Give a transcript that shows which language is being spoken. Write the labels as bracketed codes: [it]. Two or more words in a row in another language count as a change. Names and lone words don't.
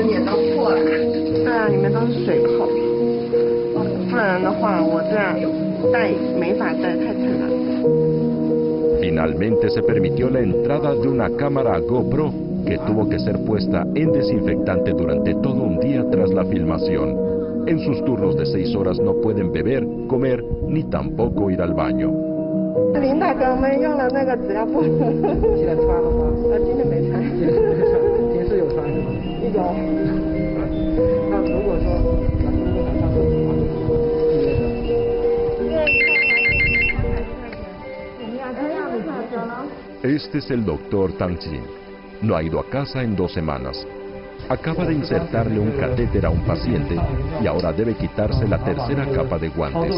[es] Finalmente se permitió la entrada de una cámara GoPro que tuvo que ser puesta en desinfectante durante todo un día tras la filmación. En sus turnos de 6 horas no pueden beber, comer ni tampoco ir al baño. [zh] 林大哥们用了那个纸尿布，现在穿了吗？今天没穿。平时有穿是吗？有。那如果说，如果想上厕所， [es] Este es el doctor Tang Jin. No ha ido a casa en 2 semanas. Acaba de insertarle un catéter a un paciente y ahora debe quitarse la 3ª capa de guantes.